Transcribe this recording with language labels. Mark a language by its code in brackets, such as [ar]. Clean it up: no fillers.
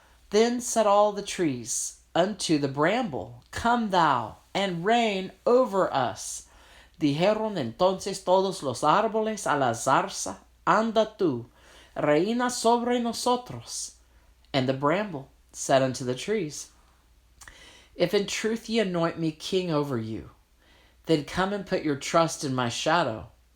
[en] Then said all the trees unto the bramble, Come thou, and reign over us. [es] Dijeron entonces todos los árboles a la zarza, Anda tú, reina sobre nosotros. [en] And the bramble said unto the trees, If in truth ye anoint me king over you, then come and put your trust in my shadow.